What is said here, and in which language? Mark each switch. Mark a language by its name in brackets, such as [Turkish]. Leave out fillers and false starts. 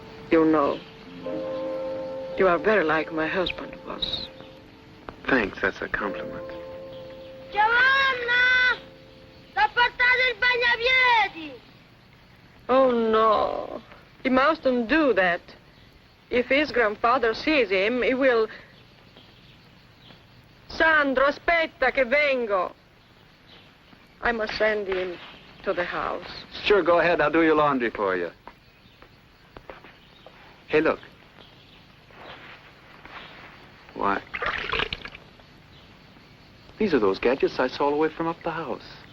[English] You know, you are very like my husband was. Thanks, that's a compliment. Giovanna! [Italian] T'ho portato il bagnapiedi! [English] Oh, no. He mustn't do that. If his grandfather sees him, he will... [Italian] Sandro, aspetta che vengo. [English] I must send him to the house. Sure, go ahead. I'll do your laundry for you. Hey, look. Why? These are those gadgets I saw away from up the house.